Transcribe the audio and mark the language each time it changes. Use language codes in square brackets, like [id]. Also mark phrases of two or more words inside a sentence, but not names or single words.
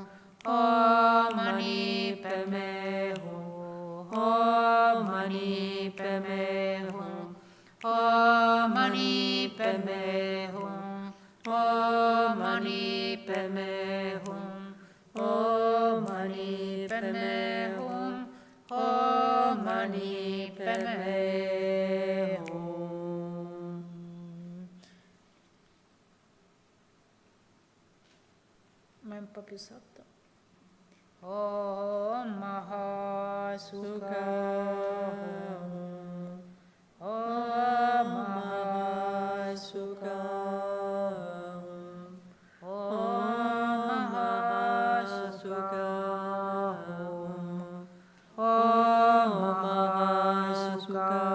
[sa] Om Mani Padme Hum Om Mani Padme Hum Om Mani Padme Hum Om Mani Padme Hum Om Mani Padme Hum Om Mani Padme Hum. [it] Ma un po' più sotto. [sa] Om Mahasukha. Om Mahasukha. Om Mahasukha. Om Mahasukha.